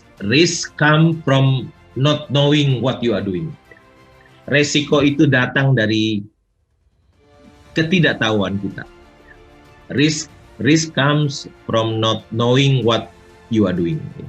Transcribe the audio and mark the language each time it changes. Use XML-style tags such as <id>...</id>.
<en>Risk come from not knowing what you are doing.</en> <id>Resiko itu datang dari ketidaktahuan kita.</id> <en>Risk comes from not knowing what you are doing.</en>